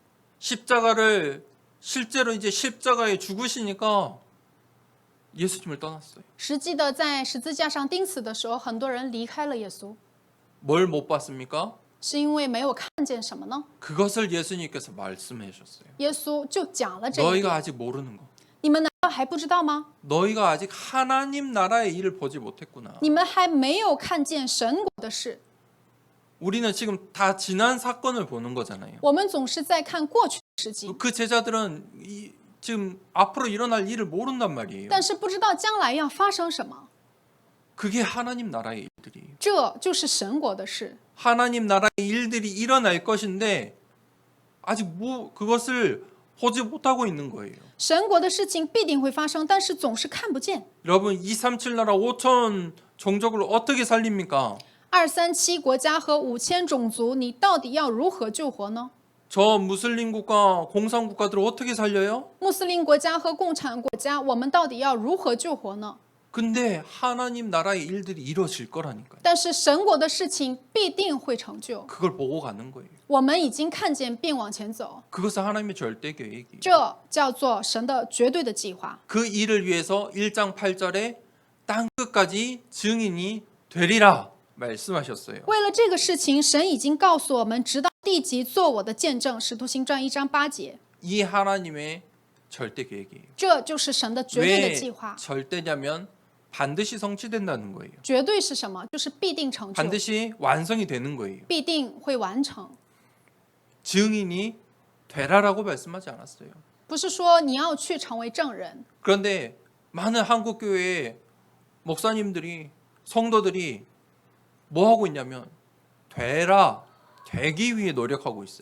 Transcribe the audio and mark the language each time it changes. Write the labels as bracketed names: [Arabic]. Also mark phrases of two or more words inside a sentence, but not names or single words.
[Korean] 십자가를 실제로 이제 십자가에 죽으시니까 예수님을 떠났어요. [Chinese] 实际的在十字架上钉死的时候，很多人离开了耶稣， [Korean] 뭘 못 봤습니까? [Chinese] 是因为没有看见什么呢？ [Korean] 그것을 예수님께서 말씀해 주셨어요. [Chinese] 耶稣就讲了这一 [Korean] 너희가 [Chinese] 点。 [Korean] 아직 모르는 거. [Chinese] 你们难道还不知道吗？ [Korean] 너희가 아직 하나님 나라의 일을 보지 못했구나. [Chinese] 你们还没有看见神国的事。 [Korean] 우리는 지금 다 지난 사건을 보는 거잖아요. [Chinese] 我们总是在看过去的事情， [Korean] 그 제자들은 지금 앞으로 일어날 일을 모른단 말이에요. [Chinese] 但是不知道将来要发生什么。 [Korean] 그게 하나님 나라의 일들이에요. [Chinese] 这就是神国的事。 [Korean] 하나님 나라의 일들이 일어날 것인데 아직 그것을 보지 못하고 있는 거예요. [Chinese] 神国的事情必定会发生，但是总是看不见。 [Korean] 여러분 237 나라 5천 종족을 어떻게 살립니까? [Chinese] 237 国家和5000种族，你到底要如何救活呢？ [Korean] 저 무슬림 국가, 공산 국가들을 어떻게 살려요? [Chinese] 穆斯林国家和共产国家，我们到底要如何救活呢？ [Korean] 근데 하나님 나라의 일들이 이루어질 거라니까요. [Chinese] 但是神国的事情必定会成就， [Korean] 그걸 보고 가는 거예요. [Chinese] 我们已经看见并往前走， [Korean] 그것은 하나님의 절대 계획이에요. [Chinese] 这叫做神的绝对的计划。 [Korean] 그 일을 위해서 1장 8절에 땅 끝까지 증인이 되리라 말씀하셨어요. [Chinese] 为了这个事情，神已经告诉我们，直到地极做我的见证。使徒行传1章8节， [Korean] 이 하나님의 절대 계획이에요. [Chinese] 这就是神的绝对的 [Korean] 왜 [Chinese] 计划。 [Korean] 절대냐면 반드시 성취된다는 거예요. [Chinese] 绝对是什么？就是必定成就， [Korean] 반드시 완성이 되는 거예요. [Chinese] 必定会完成。 [Korean] 증인이 되라라고 말씀하지 않았어요. [Chinese] 不是说你要去成为证人， [Korean] 그런데 많은 한국 교회의 목사님들이 성도들이 뭐 하고 있냐면 되기 위해 노력하고 있어요.